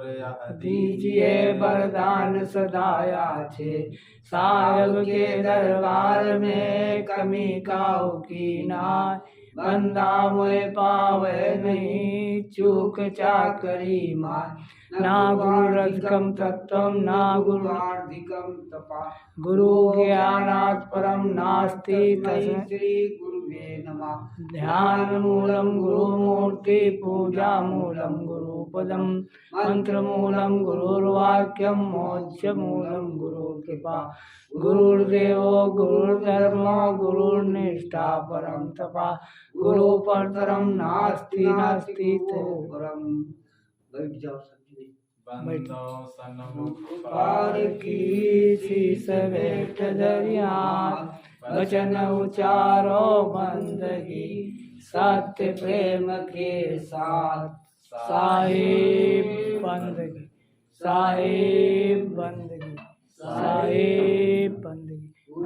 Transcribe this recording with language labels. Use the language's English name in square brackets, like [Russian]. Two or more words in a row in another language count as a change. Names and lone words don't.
[Hindi] दीजिए वरदान सदाया छे। साहेब के दरबार में कमी काऊ की नाय। बंदा मोए पावे नहीं चूक चाकरी माय। [Sanskrit] ना गुरु रजकम तत्वम ना गुरु गुरुवार्धिकम तपा। गुरु ज्ञानात् परम नास्ति तस्मै श्री गुरुवे नमः। ध्यान मूलम गुरु मूर्ति पूजा मूलम गुरु पदम। मंत्र मूलम गुरुर्वाक्यम मोक्ष मूलम गुरु कृपा। गुरुर्देवो गुरुर्धर्मो गुरुर्निष्ठा परम तपा। गुरु परतरम नास्ति नास्ति [Hindi] परम। बैठ जाओ बंदो सन्मुख पार की शीस बैठ दरिया। वचन उचारो बंदगी सत्य प्रेम के साथ। साहिब बंदगी साहिब बंदगी साहिब बंदगी।